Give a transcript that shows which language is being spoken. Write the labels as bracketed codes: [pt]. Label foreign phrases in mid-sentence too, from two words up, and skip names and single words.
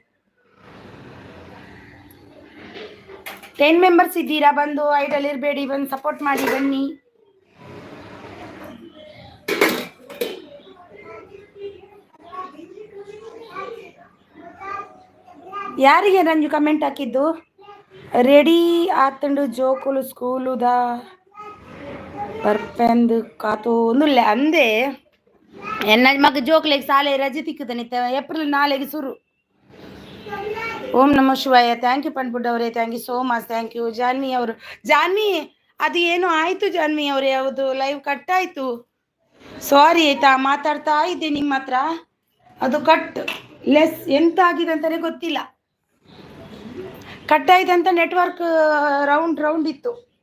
[kn] 10 ಮೆಂಬರ್ಸ್ ಇದ್ದೀರಾ, ಬಂದು ಐಡಲ್ ಇರಬೇಡಿ, ಬಂದು ಸಪೋರ್ಟ್ ಮಾಡಿ ಬನ್ನಿ. ಯಾರಿಗೆ ರಂಜು ಕಮೆಂಟ್ ಹಾಕಿದ್ದು? [tcy] ರೆಡಿ ಆತಂಡು ಜೋಕುಲು ಸ್ಕೂಲುದ ಬರ್ಪೆಂದು ಕಾತು ಒಂದುಲ್ಲ ಅಂದೆ ಎನ್ನ ಮಗ ಜೋಕ್ಲೆಗೆ ಸಾಲೆ ರಜೆ ತಿಕ್ಕದನಿತ್ತ, [kn] ಏಪ್ರಿಲ್ 4 ಶುರು. [sa] ಓಂ ನಮೋ ಶಿವಾಯ, [en] thank you ಪನ್ಪುಡ್ ಅವರೇ, thank you so much, thank you. [kn] ಜಾನ್ವಿ ಅವರು, ಜಾನ್ವಿ ಅದು ಏನೋ ಆಯಿತು ಜಾನ್ವಿ ಅವರೇ, ಯಾವುದು ಲೈವ್ ಕಟ್ಟಾಯಿತು, ಸಾರಿ ಆಯಿತಾ, ಮಾತಾಡ್ತಾ ಇದ್ದೆ ನಿಮ್ಮ ಹತ್ರ, ಅದು ಕಟ್ ಲೆಸ್ ಎಂತ ಆಗಿದೆ ಅಂತಲೇ ಗೊತ್ತಿಲ್ಲ, ಕಟ್ಟಾಯ್ತಂತ ನೆಟ್ವರ್ಕ್ ರೌಂಡ್ ಇತ್ತು.